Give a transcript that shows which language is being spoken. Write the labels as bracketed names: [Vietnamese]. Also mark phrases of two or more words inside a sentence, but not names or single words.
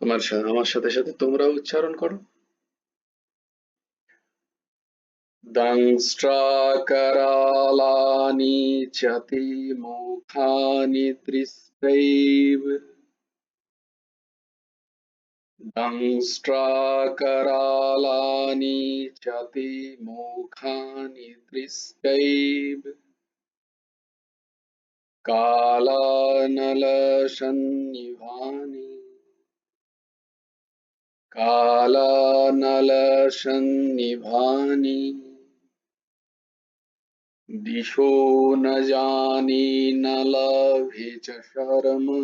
[Bangla] আমার সাথে সাথে তোমরাও উচ্চারণ করো। [Sanskrit] দংষ্ট্রাকরালানি চতি মুখানি দৃষ্টৈব। দংষ্ট্রাকরালানি চতি মুখানি দৃষ্টৈব। कालानलसन्निभानि कालानलसन्निभानि दिशो न जाने न लभे च शर्म।